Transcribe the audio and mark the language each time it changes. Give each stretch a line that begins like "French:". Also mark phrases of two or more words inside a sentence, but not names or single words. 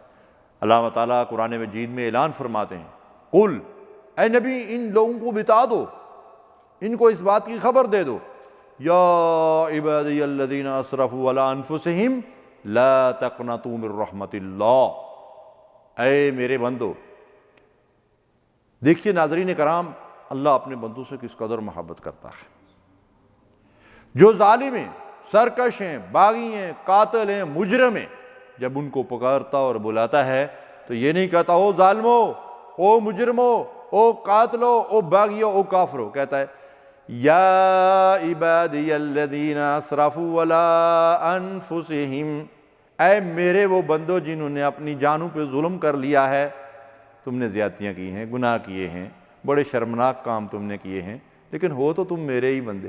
Urdu: اللہ تعالیٰ قرآن مجید میں اعلان فرماتے ہیں، قل، اے نبی ان لوگوں کو بتا دو، ان کو اس بات کی خبر دے دو،
Arabic: یا عبادی الذین اسرفوا علی انفسہم لا تقنطوا من رحمت اللہ،
Urdu: اے میرے بندو۔ دیکھیے ناظرین کرام، اللہ اپنے بندوں سے کس قدر محبت کرتا ہے۔ جو ظالم ہیں، سرکش ہیں، باغی ہیں، قاتل ہیں، مجرم ہیں، جب ان کو پکارتا اور بلاتا ہے تو یہ نہیں کہتا او ظالمو، او مجرمو، او قاتلو، او باغیو، او کافرو، کہتا ہے
Arabic: یا عبادی الذین اسرفوا علی انفسہم،
Urdu: اے میرے وہ بندو جنہوں نے اپنی جانوں پہ ظلم کر لیا ہے۔ تم نے زیادتیاں کی ہیں، گناہ کیے ہیں، بڑے شرمناک کام تم نے کیے ہیں، لیکن ہو تو تم میرے ہی بندے۔